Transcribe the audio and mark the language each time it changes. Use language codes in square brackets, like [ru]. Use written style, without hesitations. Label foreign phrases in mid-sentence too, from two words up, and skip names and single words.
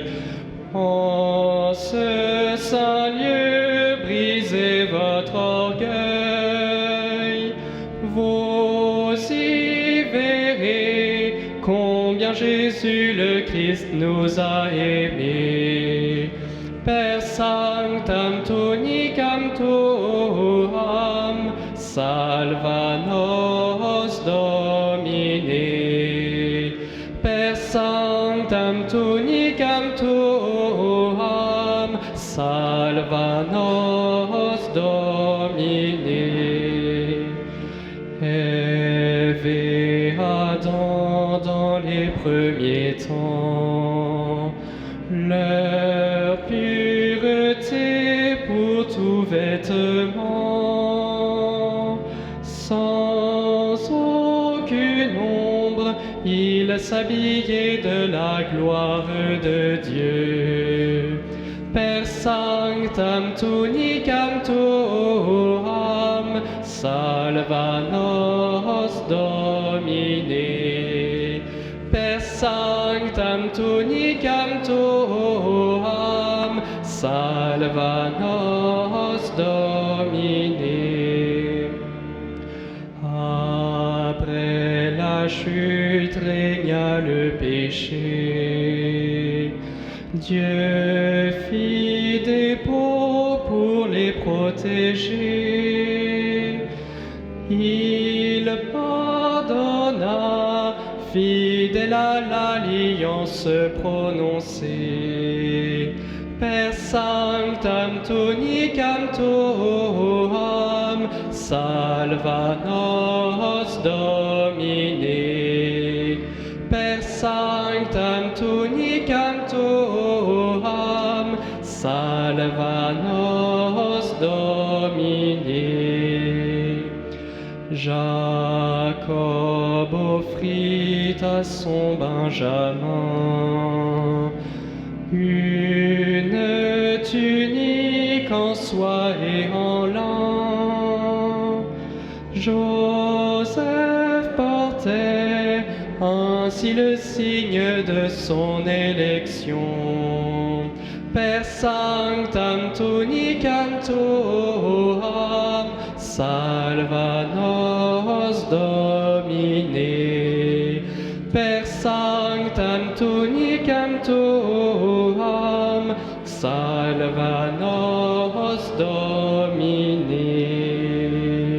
[fr] En ce saint lieu, brisez votre orgueil. Vous y verrez combien Jésus le Christ nous a aimés. [la] Per sanctam tunicam tuam, salva nos Domine. Per sanctam tunicam tuam, salva nos Domine. [fr] Ève et Adam dans les premiers temps, leur pureté pour tout vêtement, sans aucune ombre, ils s'habillaient de la gloire de Dieu. [la] Per sanctam tunicam tuam, salva nos Domine. Per sanctam tunicam tuam, salva nos Domine. [fr] Après la chute régna le péché. Dieu fit des pots pour les protéger. Il pardonna, fidèle à l'alliance prononcée. [la] Per sanctam tunicam tuam, salva nos Domine. Per sanctam tunicam tuam, salva nos Domine. [fr] Jacob offrit à son Benjamin une tunique en soie et en lin. Joseph portait ainsi le signe de son élection. [la] Per sanctam tunicam tuam, salva nos Domine. Per sanctam tunicam tuam, salva nos Domine.